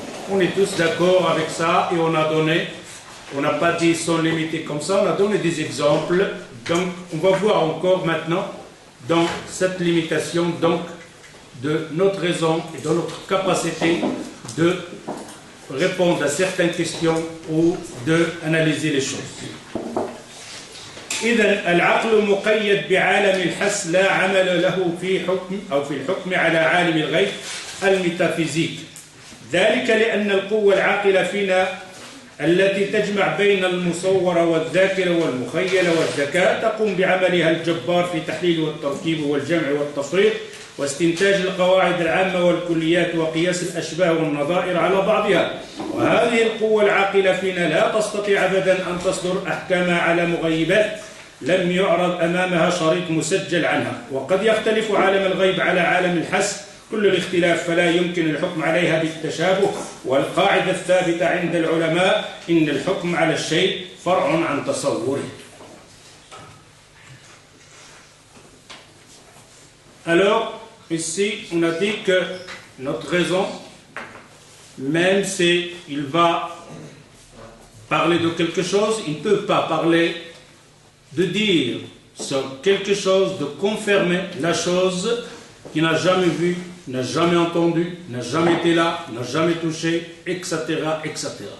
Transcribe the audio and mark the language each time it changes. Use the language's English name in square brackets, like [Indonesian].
[French] On est tous d'accord avec ça et on a donné, on n'a pas dit ils sont limités comme ça, on a donné des exemples. Donc, on va voir encore maintenant dans cette limitation donc de notre raison et de notre capacité de répondre à certaines questions ou d'analyser les choses. [Arabic] إذن العقل مقيد بعالم الحس لا عمل له في حكم أو في الحكم على عالم الغيب الميتافيزيك. ذلك لأن القوة العاقلة فينا التي تجمع بين المصور والذاكرة والمخيلة والذكاء تقوم بعملها الجبار في تحليل والتركيب والجمع والتفريق واستنتاج القواعد العامة والكليات وقياس الأشباه والنظائر على بعضها. وهذه القوة العاقلة فينا لا تستطيع أبدا أن تصدر أحكامها على مغيبات لم يعرض أمامها شريط مسجل عنها. وقد يختلف عالم الغيب على عالم الحس كل الاختلاف، فلا يمكن الحكم عليها بالتشابه. والقاعدة الثابتة عند العلماء إن الحكم على الشيء فرع عن تصوره. [French] Alors, ici, on a dit que notre raison, même s'il va parler de quelque chose, il ne peut pas parler de dire sur quelque chose, de confirmer la chose qu'il n'a jamais vue, n'a jamais entendu, n'a jamais été là, n'a jamais touché, etc., etc.